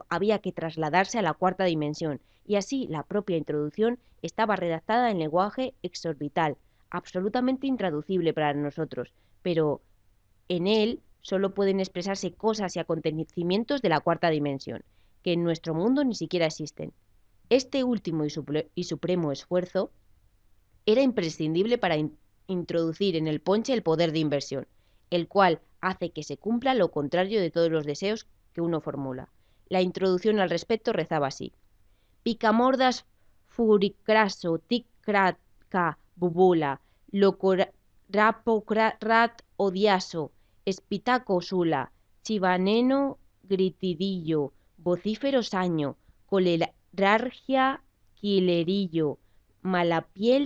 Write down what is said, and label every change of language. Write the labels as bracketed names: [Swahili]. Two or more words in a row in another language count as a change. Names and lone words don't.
[Spanish] Había que trasladarse a la cuarta dimensión, y así la propia introducción estaba redactada en lenguaje exorbital, absolutamente intraducible para nosotros, pero en él solo pueden expresarse cosas y acontecimientos de la cuarta dimensión, que en nuestro mundo ni siquiera existen. Este último y supremo esfuerzo era imprescindible para introducir en el ponche el poder de inversión, el cual hace que se cumpla lo contrario de todos los deseos que uno formula. La introducción al respecto rezaba así: Picamordas furicraso tic-craca bubula, locurapocrat odiaso, espitaco sula, chivaneno gritidillo, vocífero saño, colerargia quilerillo, malapiel